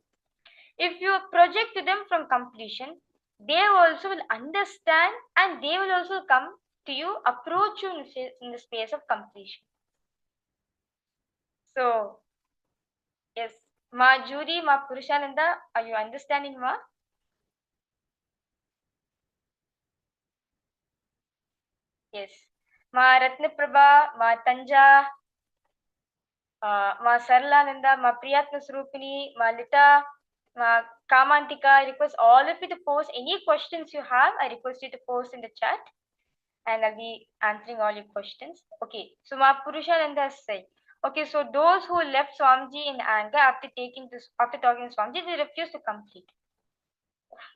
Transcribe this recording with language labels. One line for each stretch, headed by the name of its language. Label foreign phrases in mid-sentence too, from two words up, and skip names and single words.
English: If you project to them from completion, they also will understand and they will also come to you, approach you in the space of completion. So, yes, Ma Judy, Ma Purushananda, are you understanding, Ma? Yes. Ma Ratnaprabha, Ma Tanja, Ma Saralananda, Ma Priyatna Surupini, Ma Lita, Ma Kamantika, I request all of you to post any questions you have. I request you to post in the chat and I'll be answering all your questions. Okay, so Ma Purushananda said, okay, so those who left Swamiji in anger after talking to Swamiji, they refused to complete.